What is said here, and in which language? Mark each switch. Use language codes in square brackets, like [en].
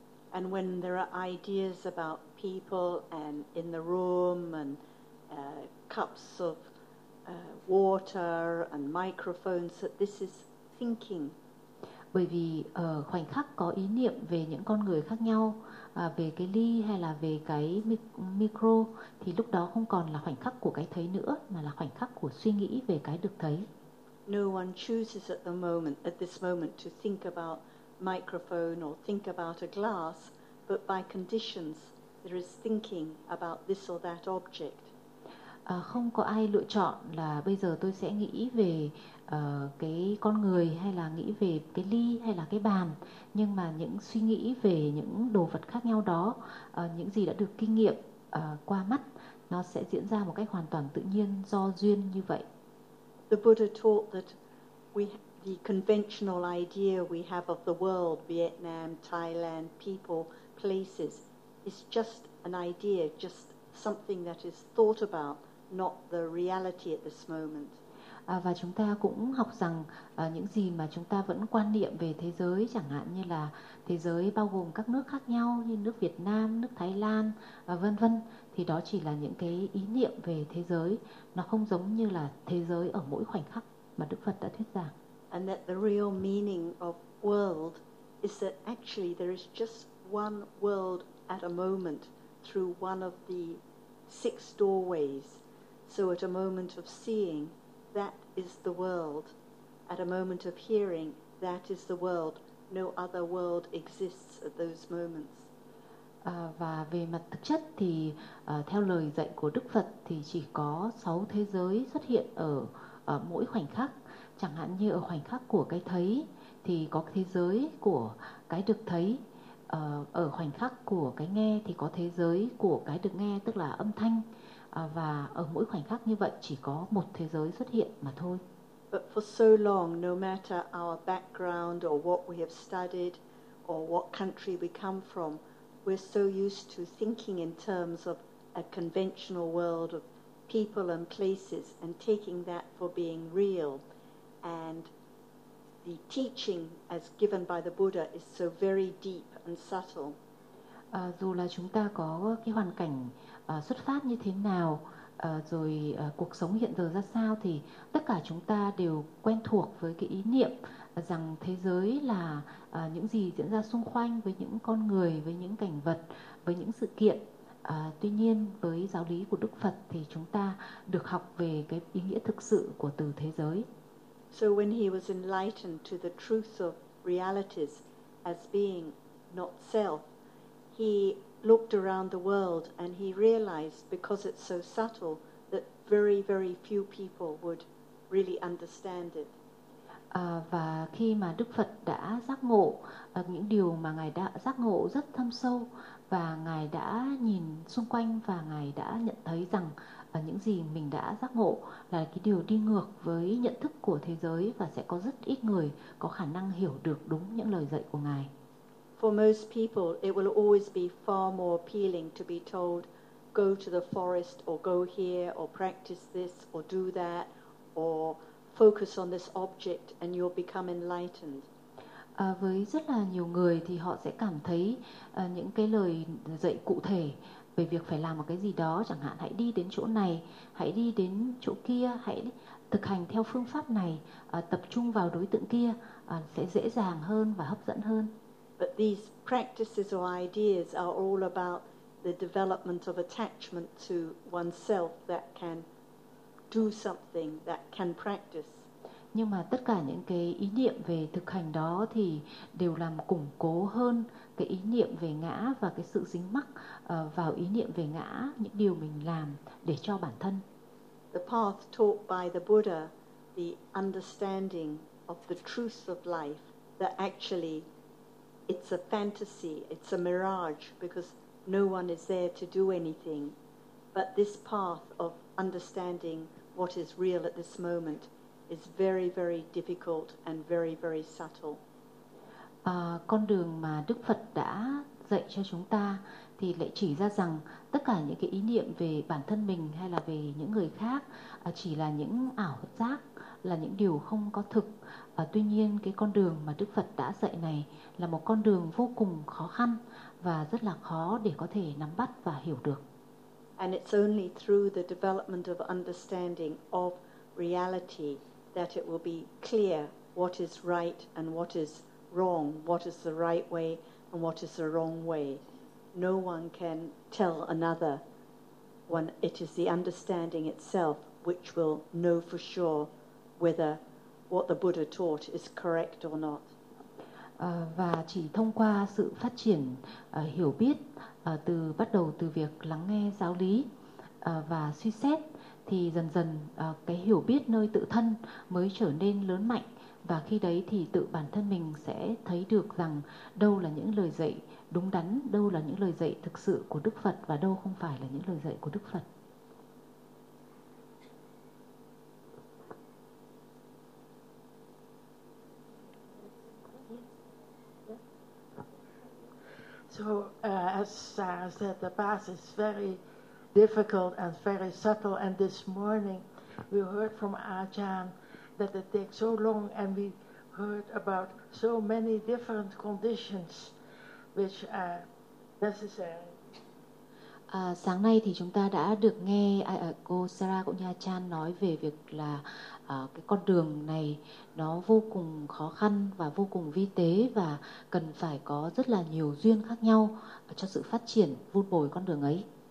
[en] And when there are ideas about people and in the room and cups of water and microphones, that this is thinking. [vi] Bởi vì ở khoảnh khắc có ý niệm về những con người khác nhau, về cái ly hay là về cái micro, thì lúc đó không còn là khoảnh khắc của cái thấy nữa, mà là khoảnh khắc của suy nghĩ về cái được thấy. [en] No one chooses at this moment to think about microphone or think about a glass, but by conditions there is thinking about this or that object. [vi] Không có ai lựa chọn là bây giờ tôi sẽ nghĩ về cái con người hay là nghĩ về cái ly hay là cái bàn, nhưng mà những suy nghĩ về những đồ vật khác nhau đó, những gì đã được kinh nghiệm qua mắt, nó sẽ diễn ra một cách hoàn toàn tự nhiên do duyên như vậy. [en] The Buddha taught that the conventional idea we have of the world, Vietnam, Thailand, people, places, is just an idea, just something that is thought about, not the reality at this moment. [vi] Và chúng ta cũng học rằng những gì mà chúng ta vẫn quan niệm về thế giới, chẳng hạn như là thế giới bao gồm các nước khác nhau như nước Việt Nam, nước Thái Lan, vân vân, thì đó chỉ là những cái ý niệm về thế giới, nó không giống như là thế giới ở mỗi khoảnh khắc mà Đức Phật đã thuyết giảng. [en] And that the real meaning of world is that actually there is just one world at a moment through one of the six doorways. So at a moment of seeing, that is the world. At a moment of hearing, that is the world. No other world exists at those moments. [vi] Và về mặt thực chất thì theo lời dạy của Đức Phật thì chỉ có sáu thế giới xuất hiện ở mỗi khoảnh khắc. Chẳng hạn như ở khoảnh khắc của cái thấy thì có thế giới của cái được thấy. Ở khoảnh khắc của cái nghe thì có thế giới của cái được nghe, tức là âm thanh. Và ở mỗi khoảnh khắc như vậy chỉ có một thế giới xuất hiện mà thôi. [en] But for so long, no matter our background or what we have studied or what country we come from, we're so used to thinking in terms of a conventional world of people and places and taking that for being real. And the teaching as given by the Buddha is so very deep and subtle. [vi] Dù là chúng ta có cái hoàn cảnh xuất phát như thế nào, rồi cuộc sống hiện giờ ra sao, thì tất cả chúng ta đều quen thuộc với cái ý niệm rằng thế giới là những gì diễn ra xung quanh, với những con người, với những cảnh vật, với những sự kiện. Tuy nhiên với giáo lý của Đức Phật thì chúng ta được học về cái ý nghĩa thực sự của từ thế giới. [en] So when he was enlightened to the truth of realities as being not self, he looked around the world and he realized, because it's so subtle, that very, very few people would really understand it. [vi] Và khi mà Đức Phật đã giác ngộ những điều mà Ngài đã giác ngộ rất thâm sâu, và Ngài đã nhìn xung quanh và Ngài đã nhận thấy rằng những gì mình đã giác ngộ là cái điều đi ngược với nhận thức của thế giới, và sẽ có rất ít người có khả năng hiểu được đúng những lời dạy của Ngài. [en] For most people, it will always be far more appealing to be told, go to the forest, or go here, or practice this, or do that, or focus on this object and you'll become enlightened. [vi] Với rất là nhiều người thì họ sẽ cảm thấy những cái lời dạy cụ thể về việc phải làm một cái gì đó, chẳng hạn hãy đi đến chỗ này, hãy đi đến chỗ kia, hãy thực hành theo phương pháp này, tập trung vào đối tượng kia, sẽ dễ dàng hơn và hấp dẫn hơn. [en] But these practices or ideas are all about the development of attachment to oneself that can do something, that can practice. [vi] Nhưng mà tất cả những cái ý niệm về thực hành đó thì đều làm củng cố hơn cái ý niệm về ngã và cái sự dính mắc vào ý niệm về ngã, những điều mình làm để cho bản thân. [en] The path taught by the Buddha, the understanding of the truth of life, that actually it's a fantasy, it's a mirage, because no one is there to do anything. But this path of understanding what is real at this moment is very, very difficult and very, very subtle. [vi] Con đường mà Đức Phật đã dạy cho chúng ta thì lại chỉ ra rằng tất cả những cái ý niệm về bản thân mình hay là về những người khác chỉ là những ảo giác, là những điều không có thực. Tuy nhiên, cái con đường mà Đức Phật đã dạy này là một con đường vô cùng khó khăn và rất là khó để có thể nắm bắt và hiểu được. [en] And it's only through the development of understanding of reality that it will be clear what is right and what is wrong, what is the right way and what is the wrong way. No one can tell another, when it is the understanding itself which will know for sure whether what the Buddha taught is correct or not. [vi] Và chỉ thông qua sự phát triển hiểu biết từ bắt đầu từ việc lắng nghe giáo lý và suy xét, thì dần dần cái hiểu biết nơi tự thân mới trở nên lớn mạnh, và khi đấy thì tự bản thân mình sẽ thấy được rằng đâu là những lời dạy đúng đắn, đâu là những lời dạy thực sự của Đức Phật và đâu không phải là những lời dạy của Đức Phật. [en] So as I said, the path is very difficult and very subtle, and this morning we heard from Ajahn that it takes so long, and we heard about so many different conditions which are necessary. [vi] Sáng nay thì chúng ta đã được nghe cô Sarah cũng như Ajahn nói về việc là cái con đường này nó vô cùng khó khăn và vô cùng vi tế, và cần phải có rất là nhiều duyên khác nhau cho sự phát triển vun bồi con đường ấy.